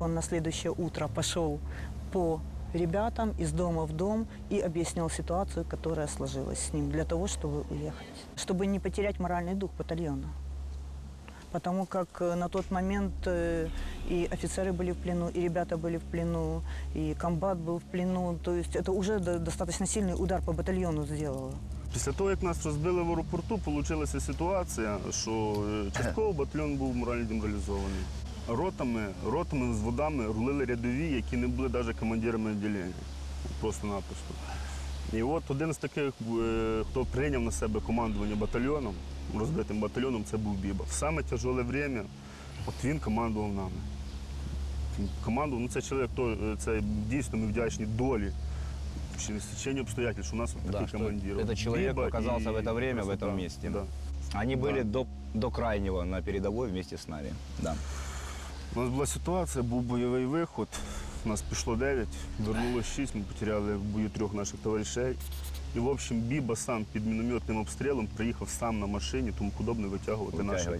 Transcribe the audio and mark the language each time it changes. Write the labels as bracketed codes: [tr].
[ru] Он на следующее утро пошел по ребятам из дома в дом и объяснил ситуацию, которая сложилась с ним, для того, чтобы уехать. Чтобы не потерять моральный дух батальона. Потому как на тот момент и офицеры были в плену, и ребята были в плену, и комбат был в плену. То есть это уже достаточно сильный удар по батальону сделало. [uk] Після того, як нас розбили в аеропорту, вийшла ситуація, що частково батальйон був морально деморалізований. Ротами з водами рулили рядові, які не були навіть командирами відділення. Просто-напросто. І от один з таких, хто прийняв на себе командування батальйоном, розбитим батальйоном, це був Біба. В саме тяжеле время от він командував нами. Це чоловік, це дійсно ми вдячні долі, [ru] стечению обстоятельств, что у нас вот такие командиры. Этот человек оказался в это время, в этом месте. Да. Они были до крайнего на передовой вместе с нами. Да. [uk] У нас була ситуація, був бойовий виход, нас пішло 9, вернулося 6, ми потеряли в бою 3 наших товаришей. І, [ru] в общем, [uk] Біба сам під мінометним обстрілом приїхав сам на машині, тому подобно витягувати наших